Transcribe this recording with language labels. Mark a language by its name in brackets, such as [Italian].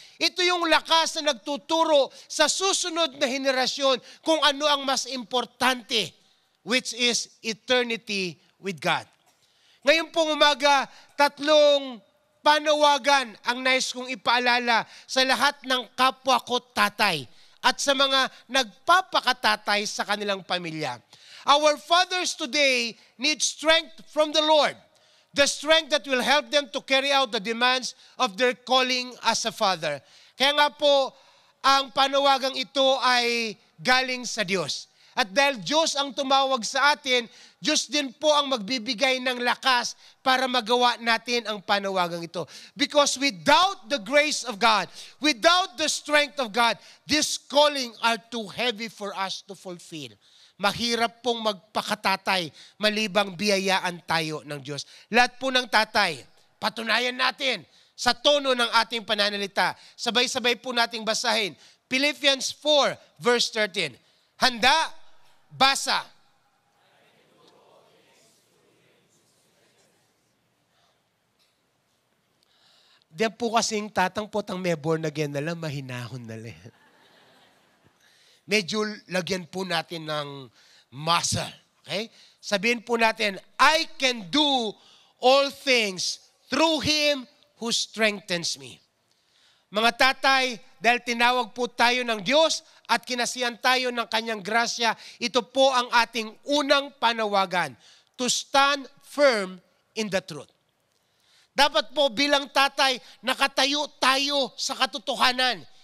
[Filipino] Ito yung lakas na nagtuturo sa susunod na henerasyon kung ano ang mas importante, [English] which is eternity with God. [Filipino] Ngayon pong umaga, tatlong panawagan ang nais kong ipaalala sa lahat ng kapwa ko tatay at sa mga nagpapakatatay sa kanilang pamilya. [English] Our fathers today need strength from the Lord. The strength that will help them to carry out the demands of their calling as a father. [Filipino] Kaya nga po, ang panawagang ito ay galing sa Diyos. At dahil Diyos ang tumawag sa atin, Diyos din po ang magbibigay ng lakas para magawa natin ang panawagang ito. [English] Because without the grace of God, without the strength of God, this calling are too heavy for us to fulfill. [Filipino] Mahirap pong magpakatatay malibang biyayaan tayo ng Diyos. Lahat po ng tatay, patunayan natin sa tono ng ating pananalita. Sabay-sabay po nating basahin. Philippians 4 verse 13. Handa, basa. Diyan po kasing tatangpot ang may born again na lang, mahinahon na lang. Medyo lagyan po natin ng muscle. Okay? Sabihin po natin, [English] I can do all things through Him who strengthens me. [Filipino] Mga tatay, dahil tinawag po tayo ng Diyos at kinasihan tayo ng Kanyang grasya, ito po ang ating unang panawagan, [English] to stand firm in the truth. [Filipino] Dapat po bilang tatay, nakatayo tayo sa katotohanan.